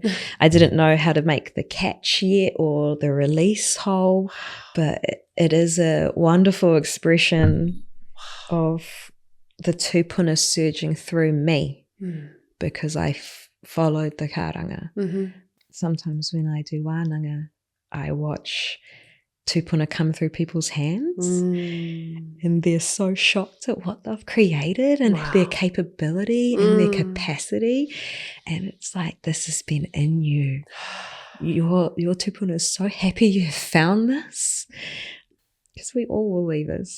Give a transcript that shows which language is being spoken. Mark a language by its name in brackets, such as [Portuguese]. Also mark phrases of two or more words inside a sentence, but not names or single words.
[English] I didn't know how to make the catch yet or the release hole, but it is a wonderful expression of the tupuna surging through me because I followed the kairaranga. Sometimes when I do wānanga, I watch tupuna come through people's hands and they're so shocked at what they've created and their capability and their capacity, and it's like, this has been in you. Your tupuna is so happy you have found this, because we all were weavers.